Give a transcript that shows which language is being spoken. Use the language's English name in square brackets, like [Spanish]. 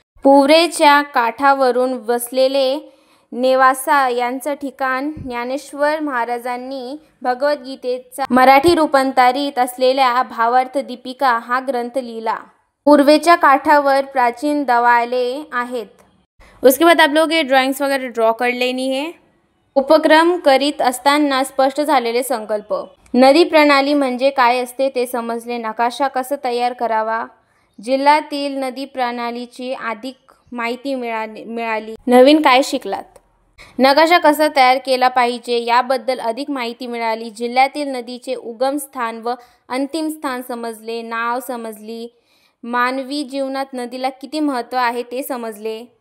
[Marathi] पुवरेच्या काठावरून वसलेले नेवासा यांचं ठिकाण ज्ञानेश्वर महाराजांनी भगवद्गीतेचा मराठी रूपांतरित असलेल्या भावार्थ दीपिका हा ग्रंथ लिहिला। पूर्वेच्या काठावर प्राचीन देवालये आहेत। [Hindi] उसके बाद आप लोग ये ड्राइंग्स वगैरह ड्रॉ कर लेनी है। [Marathi] उपक्रम करीत असताना स्पष्ट झालेले संकल्प, नदी प्रणाली म्हणजे काय असते ते समजले, नकाशा कसा तयार करावा, जिल्ह्यातील नदी प्रणालीची अधिक माहिती मिळाली, नवीन काय शिकलात, नकाशा कसा तयार केला पाहिजे याबद्दल अधिक माहिती मिळाली, जिल्ह्यातील नदीचे उगम स्थान व अंतिम स्थान समजले, नाव समजली, मानवी जीवनात नदीला किती महत्त्व आहे ते समजले।